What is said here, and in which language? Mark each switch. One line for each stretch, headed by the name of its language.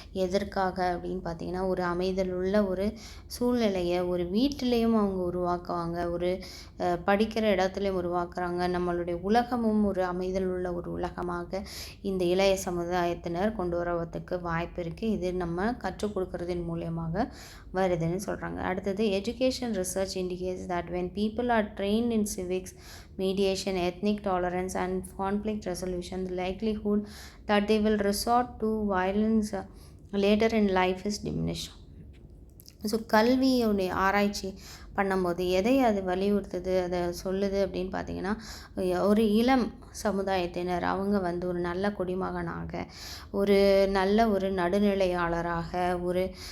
Tamil: எதற்காக அப்படின்னு பார்த்திங்கன்னா, ஒரு அமைதல் உள்ள ஒரு சூழ்நிலையை ஒரு வீட்டிலையும் அவங்க உருவாக்குவாங்க, ஒரு படிக்கிற இடத்துலையும் உருவாக்குறாங்க. நம்மளுடைய உலகமும் ஒரு அமைதல் உள்ள ஒரு உலகமாக இந்த இளைய சமுதாயத்தினர் கொண்டு வரதுக்கு வாய்ப்பு இருக்குது. இது நம்ம கற்றுக் கொடுக்கறதின் மூலியமாக வருதுன்னு சொல்கிறாங்க.
English: அடுத்தது, education research indicates that when people are trained in civics, mediation, ethnic tolerance and conflict resolution, the likelihood that they will resort to violence later in life is diminished.
Tamil: So கல்வியுடைய ஆராய்ச்சி பண்ணும்போது எதை அது வலியுறுத்துது, அதை சொல்லுது அப்படின்னு பார்த்திங்கன்னா, ஒரு இளம் சமுதாயத்தினர் அவங்க ஒரு நல்ல குடிமகனாக, ஒரு நல்ல ஒரு நடுநிலையாளராக, ஒரு